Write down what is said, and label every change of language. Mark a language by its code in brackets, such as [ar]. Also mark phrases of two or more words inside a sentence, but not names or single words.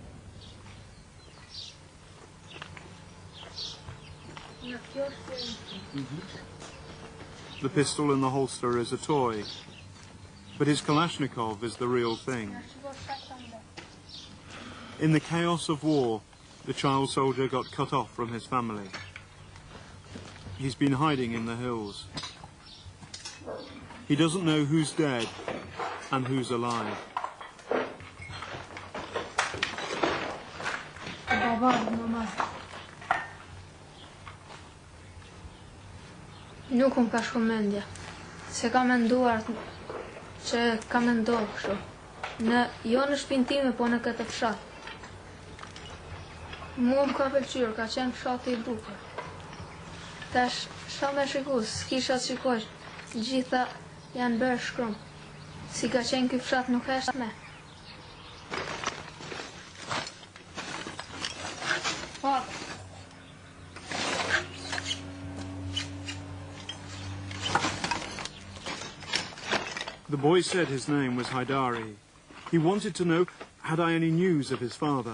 [en] The pistol in the holster is a toy, but his Kalashnikov is the real thing. In the chaos of war, the child soldier got cut off from his family. He's been hiding in the hills. He doesn't know who's dead and who's alive. [sq] Nuk unë ka shumë mendje, se ka menduar që ka mendohë kështu. Jo në shtëpinë time, po në këtë fshat. Mua më ka pëlqyer, ka qenë fshati i bukur. Tash, sa me shiku, s'kisha të shikoj, gjitha janë bërë shkrum. Si ka qenë ky fshat nuk është me. [en] The boy said his name was Haidari. He wanted to know, had I any news of his father?